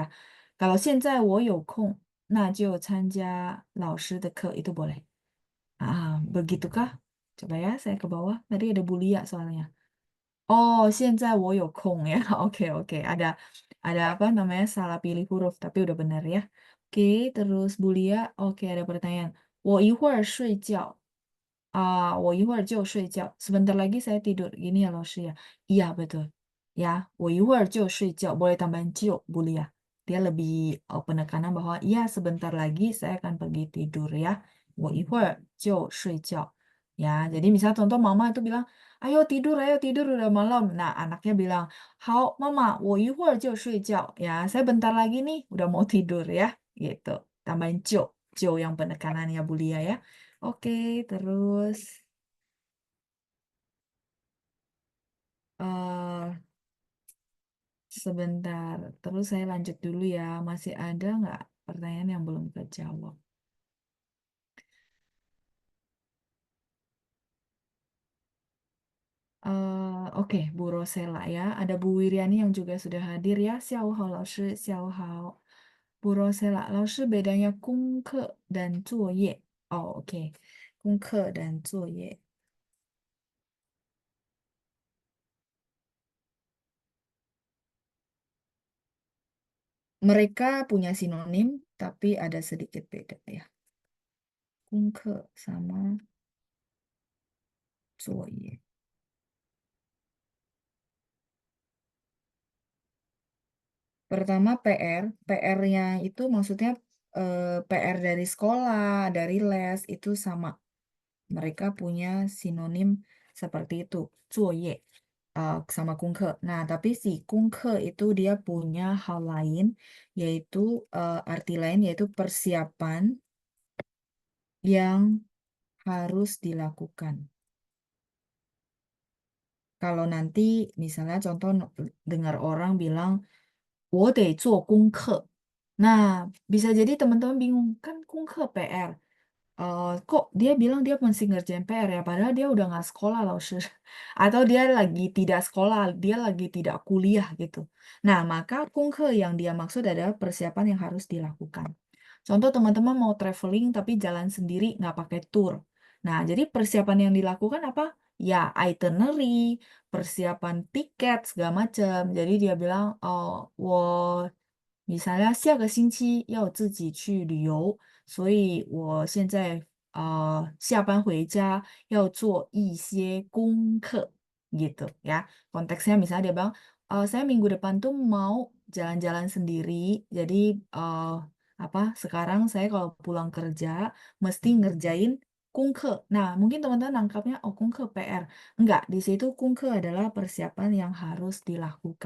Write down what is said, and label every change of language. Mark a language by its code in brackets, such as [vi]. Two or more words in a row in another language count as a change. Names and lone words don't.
[id] Kalau [zh] 现在我有空，那就参加老师的课 [id] itu boleh. Begitukah? Coba ya, saya ke bawah. Tadi ada Bu Lia soalnya. Oh, [zh] 现在我有空 [id] ya. Oke, oke. Ada apa namanya salah pilih huruf, tapi udah benar ya. Oke, terus Bu Lia. Oke, ada pertanyaan. [zh] 我一会儿睡觉. 我一会儿就睡觉. [id] Sebentar lagi saya tidur. Gini ya, 老师 ya. Iya, betul. Ya, [zh] 我一会儿就睡觉. [id] Boleh tambahan 就, Bu Lia. Dia lebih penekanan bahwa iya sebentar lagi saya akan pergi tidur ya. [zh] 我一会儿就睡觉. [id] Ya, jadi misal contoh mama itu bilang, ayo tidur, udah malam. Nah, anaknya bilang, hao, mama, [zh] 我一会儿就睡觉. [id] Ya, saya bentar lagi nih, udah mau tidur ya, gitu. Tambahin jo, jo yang penekanannya Bulia ya. Oke, terus eh sebentar, terus saya lanjut dulu ya. Masih ada nggak pertanyaan yang belum terjawab? Oke, Bu Rosela ya. Ada Bu Wiriani yang juga sudah hadir ya. [zh] Xiao hao, 老师, xiao hao. Bu Rosela, 老师 bedanya 功课 dan 作业. [id] Oh, oke. [zh] 功课 dan 作业. [id] Mereka punya sinonim, tapi ada sedikit beda ya. [zh] 功课 sama 作业. [id] Pertama PR, PR-nya itu maksudnya PR dari sekolah, dari les, itu sama. Mereka punya sinonim seperti itu, [zh] 作业 sama 功课. [id] Nah, tapi si 功课 itu dia punya hal lain, yaitu arti lain, yaitu persiapan yang harus dilakukan. Kalau nanti misalnya contoh dengar orang bilang, [zh] 我得做功课. [id] Nah, bisa jadi teman-teman bingung, kan 功课 PR. Kok dia bilang dia masih ngerjain PR ya, padahal dia udah nggak sekolah loh, Shir. Atau dia lagi tidak sekolah, dia lagi tidak kuliah gitu. Nah, maka kungke yang dia maksud adalah persiapan yang harus dilakukan. Contoh teman-teman mau traveling tapi jalan sendiri nggak pakai tour. Nah, jadi persiapan yang dilakukan apa? Ya, itinerary, persiapan tiket, segala macam. Jadi dia bilang, [zh] oh, 我misalnya 下个星期要自己去旅游，所以我现在下班回家要做一些功课 [id] gitu ya. Konteksnya misalnya dia bilang, saya minggu depan tuh mau jalan-jalan sendiri, jadi eh, apa? Sekarang saya kalau pulang kerja mesti ngerjain kungke. Nah, mungkin teman-teman nangkapnya, oh kungke PR. Enggak, di situ kungke adalah persiapan yang harus dilakukan.